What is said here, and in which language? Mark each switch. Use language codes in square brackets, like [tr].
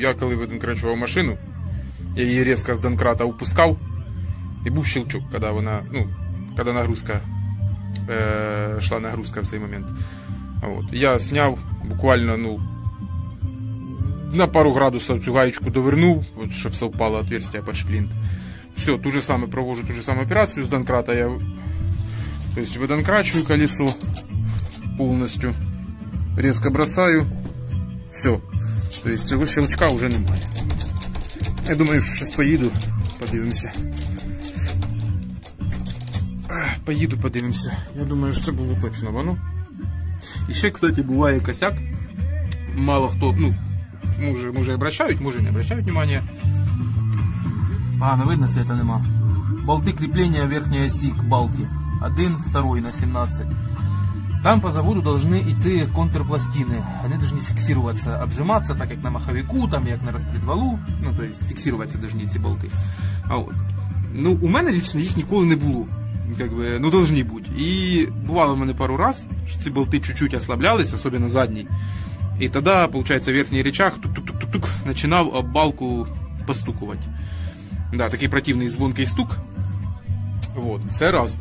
[uk] Я коли видонкрачував машину, я її різко з донкрата упускав, і був щелчок, коли вона, ну, коли нагрузка, йшла нагрузка в цей момент. От. Я зняв буквально, ну, на пару градусів цю гаєчку довернув, щоб совпало отверстие під шплінт. Все, ту же саме провожу, ту же саму операцію з донкрата я... [ru] То есть выдонкрачиваю колесо полностью, резко бросаю, все. [uk] То есть цього щелчка уже немає. Я думаю, що зараз поїду, подивимося. Поїду, подивимося. Я думаю, що це було точно воно. І ще, кстати, буває косяк. Мало хто, ну, може обращають, може не обращають внимания. Погано видно, света нема. [ru] Болты крепления верхней оси к балке. 1, 2 на 17. Там по заводу должны идти контрпластины. Они должны фиксироваться, обжиматься, так как на маховику, там як на распредвалу. Ну, то есть фиксироваться должны ці болти. [uk] А от. Ну, у мене лично їх ніколи не було. [ru] Как бы, ну, должны [uk] бути. І бувало в мене пару раз, що ці болти чуть-чуть ослаблялись, особенно задній. І тоді, получается, верхній рычаг тук-тук-тук-тук починав об балку постукувати. Да, такий противний звонкий стук. Вот. Це раз.